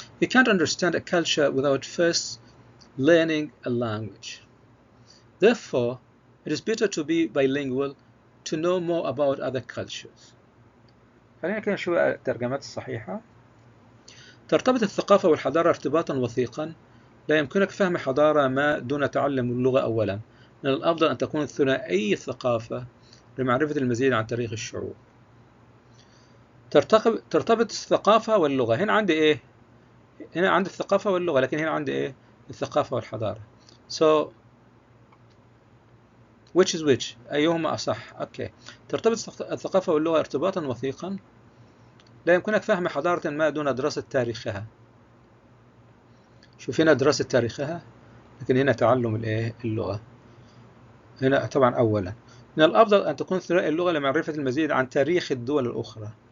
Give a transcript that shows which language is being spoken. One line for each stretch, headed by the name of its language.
English: You can't understand a culture without first learning a language. Therefore, it is better to be bilingual to know more about other cultures.
Arabic: خلينا كده نشوف الترجمات الصحيحة. ترتبط الثقافة والحضارة ارتباطا وثيقا. لا يمكنك فهم حضارة ما دون تعلم اللغة أولا. من الأفضل أن تكون ثنائي الثقافة لمعرفة المزيد عن تاريخ الشعوب. ترتبط الثقافة واللغة. هنا عندي إيه؟ هنا عندي الثقافة واللغة، لكن هنا عندي إيه؟ الثقافة والحضارة.
English: So which is which؟
Arabic: أيهما أصح؟ أوكي. ترتبط الثقافة واللغة ارتباطا وثيقا. لا يمكنك فهم حضارة ما دون دراسة تاريخها. شوف هنا دراسة تاريخها، لكن هنا تعلم الإيه؟ اللغة. هنا طبعا أولا. من الأفضل أن تكون ثنائي اللغة لمعرفة المزيد عن تاريخ الدول الأخرى.